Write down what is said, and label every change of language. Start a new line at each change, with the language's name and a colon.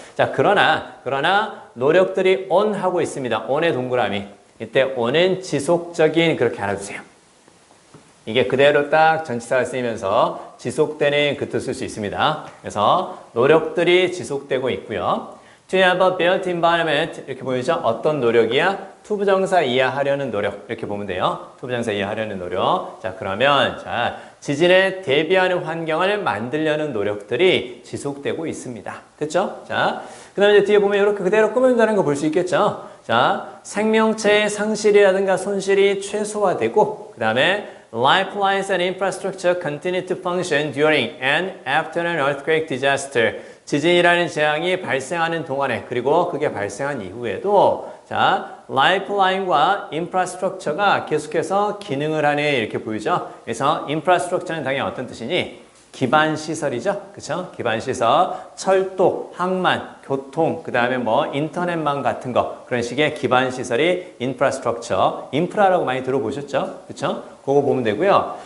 Korean: 자, 그러나 노력들이 on 하고 있습니다. on의 동그라미. 이때 on은 지속적인 그렇게 알아두세요. 이게 그대로 딱 전치사가 쓰이면서 지속되는 그 뜻을 쓸 수 있습니다. 그래서 노력들이 지속되고 있고요.
English: To have a built environment
Korean: 이렇게 보이죠? 어떤 노력이야? 투부정사 이해하려는 노력 이렇게 보면 돼요. 투부정사 이해하려는 노력. 자, 그러면 자 지진에 대비하는 환경을 만들려는 노력들이 지속되고 있습니다. 됐죠? 자, 그다음에 이제 뒤에 보면 이렇게 그대로 꾸며준다는 거 볼 수 있겠죠? 자, 생명체의 상실이라든가 손실이 최소화되고 그다음에
English: lifelines and infrastructure continue to function during and after an earthquake disaster.
Korean: 지진이라는 재앙이 발생하는 동안에 그리고 그게 발생한 이후에도 자, 라이프라인과 인프라스트럭처가 계속해서 기능을 하네 이렇게 보이죠. 그래서 인프라스트럭처는 당연히 어떤 뜻이니? 기반 시설이죠. 그렇죠? 기반 시설, 철도, 항만, 교통, 그다음에 뭐 인터넷망 같은 거 그런 식의 기반 시설이 인프라스트럭처, 인프라라고 많이 들어보셨죠? 그렇죠? 그거 보면 되고요.